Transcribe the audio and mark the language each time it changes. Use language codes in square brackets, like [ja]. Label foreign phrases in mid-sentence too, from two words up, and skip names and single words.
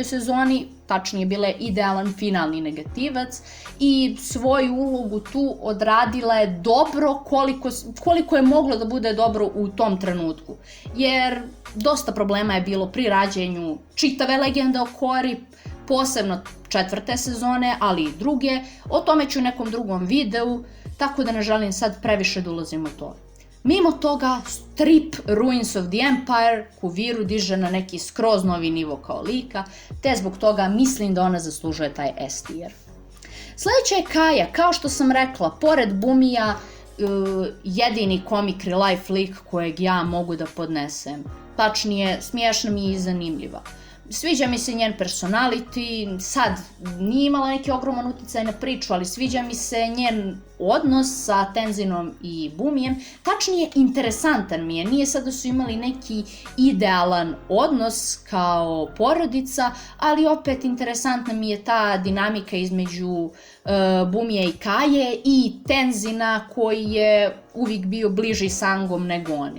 [bs] sezoni, tačnije bila je idealan finalni negativac i svoju ulogu tu odradila je dobro koliko je moglo da bude dobro u tom trenutku. Jer dosta problema je bilo pri rađenju čitave legende o Cori, posebno 4. sezone, ali i druge. O tome ću u nekom drugom videu, tako da ne želim sad previše da ulazim u to. Mimo toga, strip Ruins of the Empire Kuviru diže na neki skroz novi nivo kao lika, te zbog toga mislim da ona zaslužuje taj S tier. Sljedeća je Kaja, kao što sam rekla, pored Bumija, jedini [en] comic relief [bs] lik kojeg ja mogu da podnesem. Tačnije, smiješna mi je i zanimljiva. Sviđa mi se njen personality, sad nije imala neki ogroman uticaj na priču, ali sviđa mi se njen odnos sa Tenzinom i Bumijem. Tačnije, interesantan mi je, nije sad da su imali neki idealan odnos kao porodica, ali opet interesantna mi je ta dinamika između Bumija i Kaje i Tenzina koji je uvijek bio bliži Sangom nego oni.